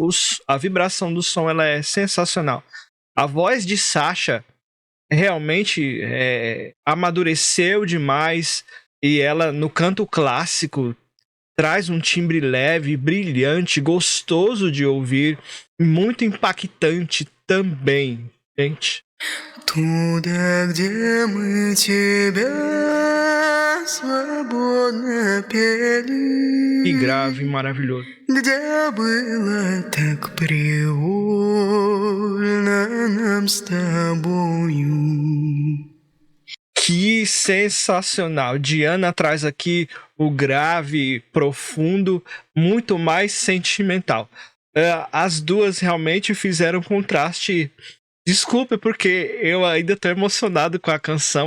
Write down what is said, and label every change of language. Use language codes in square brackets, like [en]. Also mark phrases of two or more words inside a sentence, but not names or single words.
[pt] A vibração do som ela é sensacional. A voz de Sasha realmente amadureceu demais, e ela, no canto clássico, traz um timbre leve, brilhante, gostoso de ouvir, muito impactante também, gente. [ru] Туда, где мы тебя свободно пели, [pt] Que grave maravilhoso. [ru] где было так привольно нам с тобою. [pt] Que sensacional. Diana traz aqui o grave, profundo, muito mais sentimental. As duas realmente fizeram contraste. Desculpe, porque eu ainda tô emocionado com a canção.